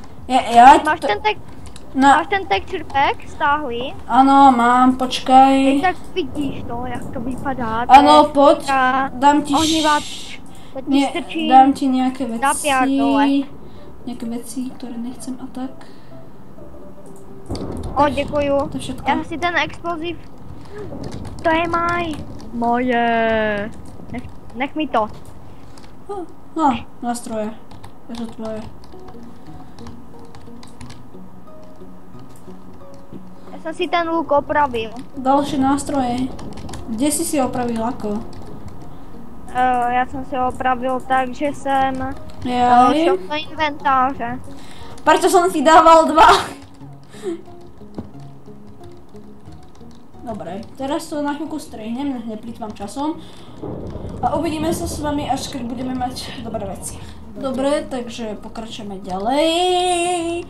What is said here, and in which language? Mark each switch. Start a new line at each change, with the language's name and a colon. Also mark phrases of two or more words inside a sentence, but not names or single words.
Czech: Máš ten texture stáhlý?
Slovak: Ano, mám, počkaj.
Czech: Tak vidíš to, jak to vypadá.
Slovak: Ano, poď. Dám ti dám ti nejaké veci, ktoré nechcem a tak.
Czech: Děkuju.
Slovak: To je všetko.
Czech: Já si ten explosiv. To je moje. Nech mi to.
Slovak: Nástroje. Je to tvoje.
Czech: Já jsem si ten luk opravil. Další nástroje.
Slovak: Kde si opravil, ako?
Czech: Já jsem si opravil tak, že jsem šel do inventáře.
Slovak: Prečo som si dával 2? Dobre, teraz to na chvíľku strihnem, neplýtvam časom. A uvidíme sa s vami, až keď budeme mať dobré veci. Dobre, takže pokračujeme ďalej.